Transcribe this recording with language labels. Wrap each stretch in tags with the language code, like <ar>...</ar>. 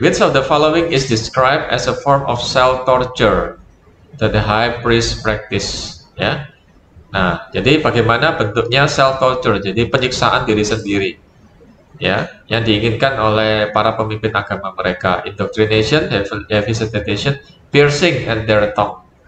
<en>Which of the following is described as a form of self-torture that the high priest practice?</en> <id>Nah, jadi bagaimana bentuknya self-torture, jadi penyiksaan diri sendiri, yang diinginkan oleh para pemimpin agama mereka.</id> <en>Indoctrination, devastation, piercing their tongues.</en>